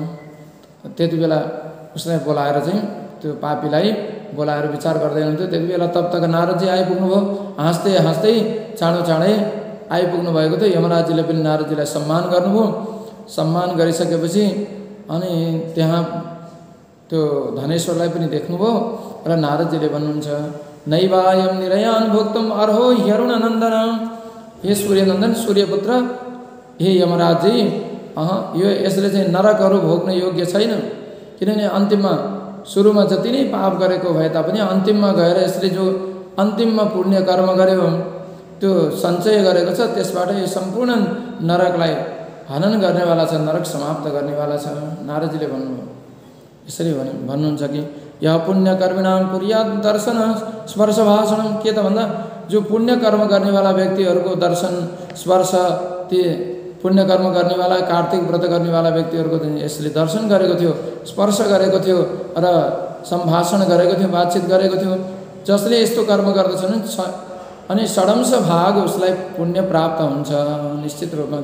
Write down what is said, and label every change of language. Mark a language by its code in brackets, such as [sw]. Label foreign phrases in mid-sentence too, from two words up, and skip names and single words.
[ne] त्यति बेला उसलाई बोलाएर चाहिँ त्यो पापीलाई बोलाएर विचार गर्दै हुनुहुन्थ्यो। त्यति बेला [hi] तब तक [ne] नारदजी आइपुग्नुभयो, हाँस्दै हाँस्दै चाँडै आइपुग्नु भएको थियो। यमराजजीले पनि नारदजीलाई सम्मान गर्नुभयो। सम्मान गरिसकेपछि अनि त्यहाँ त्यो धनेश्वरलाई पनि देख्नुभयो र नारदजीले भन्नुहुन्छ [sa] नैवायम निरयान भोक्तम अर्हो ह्यरुण नन्दन, [ne] हे सूर्यनन्दन सूर्यपुत्र, हे यमराजजी, यो यसले चाहिँ नरकहरू भोग्न योग्य छैन। किनभने अन्तिममा सुरुमा जति नै पाप गरेको भए तापनि अन्तिममा गएर यसले जो अन्तिममा पुण्य कर्म गर्यो त्यो सञ्चय गरेको छ त्यसबाट यो सम्पूर्ण नरकलाई हनन गर्नेवाला छ, नरक समाप्त गर्नेवाला छ। नारदजीले भन्नुभयो यसरी भन्नुहुन्छ कि [sa] यह पुण्य कर्मिणाम कुर्यात् दर्शन स्पर्श भाषणम, [ne] के त भन्दा जो पुण्य कर्म गर्नेवाला व्यक्तिहरूको दर्शन स्पर्श, ती पुण्य कर्म गर्नेवाला कार्तिक व्रत गर्नेवाला व्यक्तिहरूको यसले दर्शन गरेको थियो, स्पर्श गरेको थियो र सम्भाषण गरेको थियो, बातचित गरेको थियो। जसले यस्तो कर्म गर्दछन् अनि षडंश भाग उसलाई पुण्य प्राप्त हुन्छ निश्चित रूपमा।